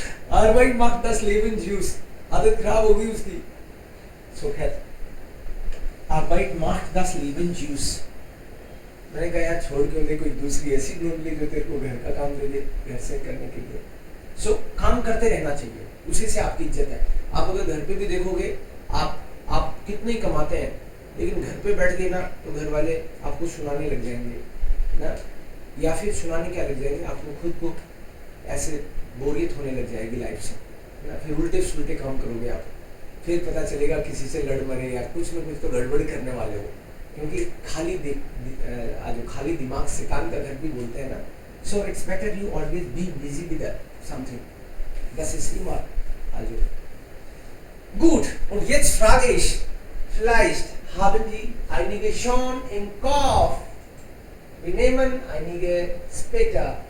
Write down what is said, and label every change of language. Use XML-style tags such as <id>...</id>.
<de>Arbeit macht das Leben süß,</de> <hi>आदत खराब होगी उसकी।</hi> <de>सो खैर Arbeit macht das Leben süß।</de> <hi>मैंने कहा यार छोड़ क्यों दे, कोई दूसरी ऐसी ढूंढ ली जो तेरे को घर का काम दे दे घर से करने के लिए। सो काम करते रहना चाहिए, उसी से आपकी इज्जत है। आप अगर घर पे भी देखोगे आप कितने ही कमाते हैं, लेकिन घर पे बैठ गए ना तो घर वाले आपको सुनाने लग जाएंगे ना, या फिर सुनाने क्या लग जाएंगे, आपको खुद को ऐसे बोरियत होने लग जाएगी लाइफ से ना, फिर उल्टे सुलटे काम करोगे आप, फिर पता चलेगा किसी से लड़ मरे या कुछ ना कुछ तो गड़बड़ करने वाले हो, क्योंकि खाली दिमाग से काम का घर भी बोलते हैं ना।</hi> <en>so it's better you always be busy with something,</en> <de>das ist immer also gut। Und jetzt frage ich, vielleicht haben die einige schon im Kopf, wir nehmen einige später</de>